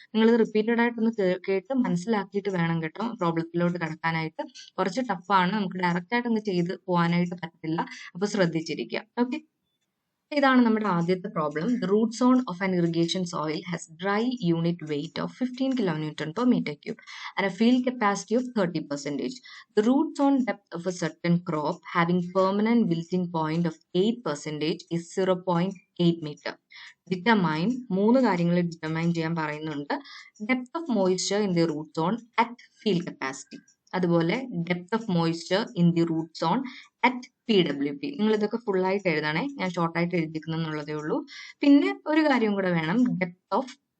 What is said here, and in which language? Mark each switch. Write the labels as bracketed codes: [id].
[ml] നിങ്ങളിത് റിപ്പീറ്റഡ് ആയിട്ടൊന്ന് കേട്ട് മനസ്സിലാക്കിയിട്ട് വേണം കേട്ടോ പ്രോബ്ലത്തിലോട്ട് കടക്കാനായിട്ട്. കുറച്ച് ടഫാണ്, നമുക്ക് ഡയറക്റ്റ് ആയിട്ട് ഒന്ന് ചെയ്ത് പോകാനായിട്ട് പറ്റില്ല. അപ്പൊ ശ്രദ്ധിച്ചിരിക്കുക. [en] okay, [ml] ഇതാണ് നമ്മുടെ ആദ്യത്തെ problem. [en] The root zone of an irrigation soil has dry unit weight of 15 kilonewton per meter cube and a field capacity of 30%. The root zone depth of a certain crop having permanent wilting point of 8% is 0.8 meter. Determine, [ml] 3 കാര്യങ്ങൾ determine ചെയ്യാൻ പറയുന്നുണ്ട്. [en] depth of moisture in the root zone at field capacity, [ml] അതുപോലെ [en] Depth of moisture in the root zone at P W P. [ml] നിങ്ങൾ ഇതൊക്കെ full ആയിട്ട് എഴുതണേ, ഞാൻ ഷോർട്ടായിട്ട് എഴുതിക്കുന്നുള്ളതേ ഉള്ളൂ. പിന്നെ ഒരു കാര്യം കൂടെ വേണം, [en] depth of